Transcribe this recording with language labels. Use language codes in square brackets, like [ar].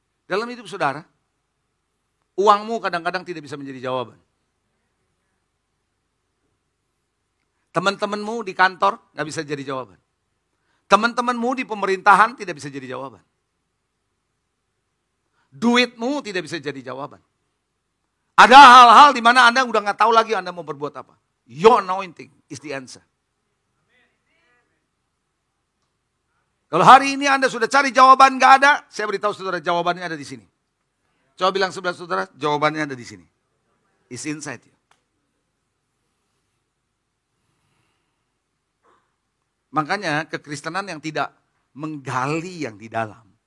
[id] Dalam hidup saudara, uangmu kadang-kadang tidak bisa menjadi jawaban. Teman-temanmu di kantor gak bisa jadi jawaban. Teman-temanmu di pemerintahan tidak bisa jadi jawaban. Duitmu tidak bisa jadi jawaban. Ada hal-hal di mana Anda udah gak tahu lagi Anda mau berbuat apa. [en] Your anointing is the answer. [id] Kalau hari ini Anda sudah cari jawaban gak ada, saya beritahu saudara jawabannya ada di sini. Coba bilang sebelah saudara, jawabannya ada di sini. [en] It's inside you. [id] Makanya kekristenan yang tidak menggali yang di dalam.